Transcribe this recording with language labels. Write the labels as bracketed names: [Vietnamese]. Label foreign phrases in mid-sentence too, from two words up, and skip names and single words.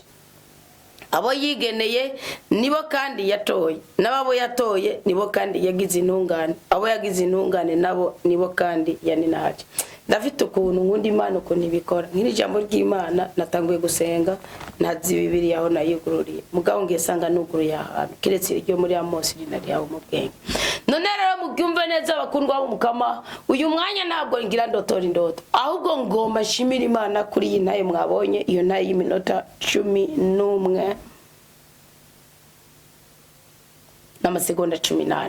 [Rundi] Abo yigeneye nibo kandi yatoye, n'abo yatoye nibo kandi yagize intungane, abo yagize intungane nabo nibo kandi yaninaje. Ndafite ukuntu nkunda Imana ukuntu ibikora. Nk'iri jambo ry'Imana natanguye gusenga, nazi Bibiliya aho nayigururiye, mugabo ngiye sanga nuguruye ahantu kiretse iryo muri Amos rinari yaho mu bwenge. None rero mubyumve neza bakundwa b'Umukama, uyu mwanya ntabwo ngira ndotora indoto, ahubwo ngomba nshimira Imana kuri iyi ntaye mwabonye, iyo ntaye y'iminota 11 n'amasegonda 18.